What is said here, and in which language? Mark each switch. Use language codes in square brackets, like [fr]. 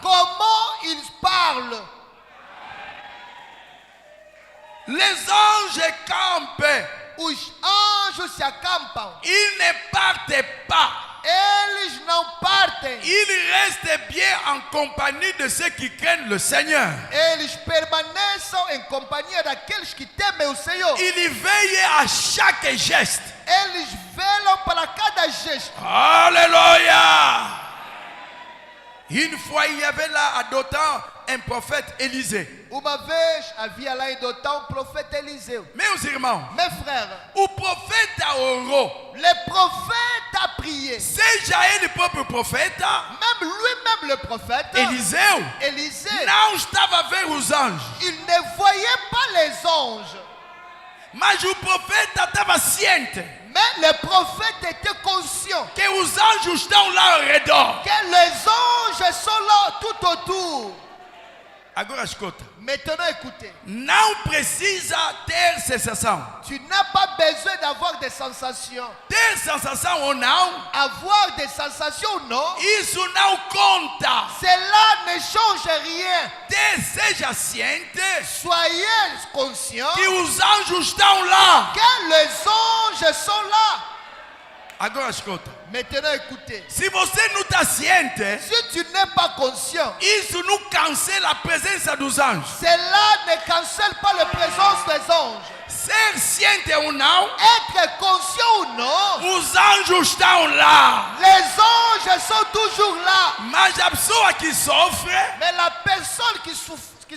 [fr] comment ils parlent. Les anges campent, [pt] Os anjos se acampam, [fr] ils ne partent pas. [pt] eles não partem, [fr] Ils restent bien en compagnie de ceux qui craignent le Seigneur. [pt] eles permanecem em companhia daqueles que temem o Senhor. [fr] Ils veillent à chaque geste. [pt] Eles velam para cada gesto. [fr] Alléluia. Une fois, il y avait là à Dothan un prophète Élisée. [pt] Uma vez havia lá em Dotão um profeta Eliseu. Meus irmãos, [fr] Mes frères, [pt] o profeta orou. [fr] le prophète a prié. [pt] Seja ele próprio profeta, [fr] Même lui-même, le prophète, [pt] Eliseu [fr] Élisée, [pt] não estava a ver os anjos. [fr] il ne voyait pas les anges. [pt] Mas o profeta estava ciente [fr] Mais le prophète était conscient [pt] que os anjos estão lá ao redor. [fr] que les anges sont là tout autour. [pt] Agora escuta. [fr] Maintenant, écoutez. [pt] Não precisa ter sensação. [fr] Tu n'as pas besoin d'avoir des sensations. [pt] Ter sensação ou não, [fr] Avoir des sensations ou non, [pt] isso não conta. [fr] cela ne change rien. [pt] Seja ciente [fr] Soyez conscients [pt] que os anjos estão lá. [fr] que les anges sont là. [pt] Agora escuta. [fr] Maintenant, écoutez. [pt] Se você não está ciente, [fr] Si tu n'es pas conscient, [pt] isso não cancela a presença dos anjos. [fr] cela ne cancelle pas la présence des anges. [pt] Ser ciente ou não, [fr] Être conscient ou non, [pt] os anjos estão lá. [fr] les anges sont toujours là. [pt] Mas a pessoa que sofre, [fr] Mais la personne qui souffre,